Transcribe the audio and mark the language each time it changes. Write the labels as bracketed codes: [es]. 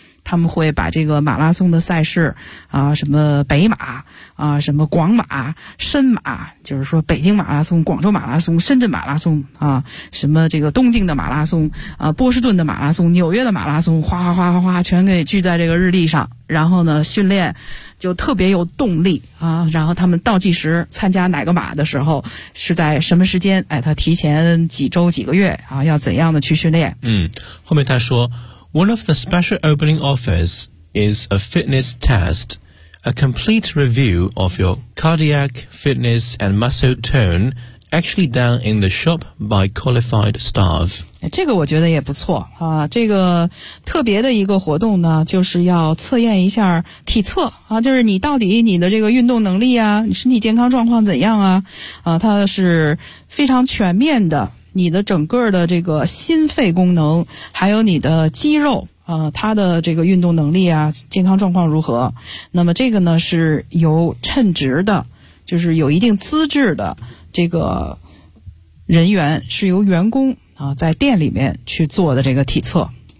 [zh] 他们会把这个马拉松的赛事什么北马什么广马深马，就是说北京马拉松、广州马拉松、深圳马拉松什么这个东京的马拉松波士顿的马拉松、纽约的马拉松，哗哗哗哗哗全给聚在这个日历上，然后呢训练就特别有动力然后他们倒计时参加哪个马的时候是在什么时间，他提前几周几个月要怎样的去训练。嗯，后面他说 [en] One of the special opening offers is a fitness test, a complete review of your cardiac fitness and muscle tone, actually done in the shop by qualified staff. [zh] 这个我觉得也不错啊。这个特别的一个活动呢，就是要测验一下体测啊，就是你到底你的这个运动能力啊，你身体健康状况怎样啊，它是非常全面的。你的整个的这个心肺功能还有你的肌肉它的这个运动能力啊健康状况如何，那么这个呢是由称职的，就是有一定资质的这个人员，是由员工在店里面去做的这个体测。